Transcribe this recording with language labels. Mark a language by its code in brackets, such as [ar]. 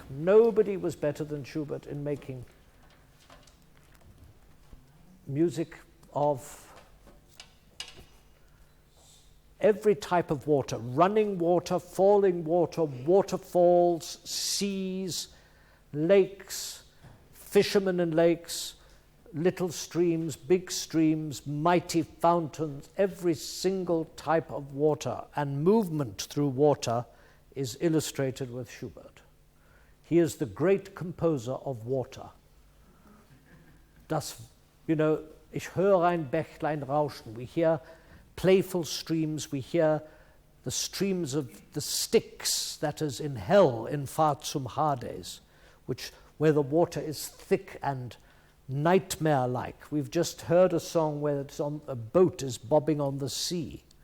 [en] Nobody was better than Schubert in making music of every type of water: running water, falling water, waterfalls, seas, lakes, fishermen in lakes, little streams, big streams, mighty fountains. Every single type of water and movement through water is illustrated with Schubert. He is the great composer of water. [de] Das, [en] you know, [de] ich höre ein Bächlein rauschen. [en] We hear playful streams. We hear the streams of the Styx, that is in hell, in Fahrt zum Hades, where the water is thick and nightmare-like. We've just heard a song where a boat is bobbing on the sea.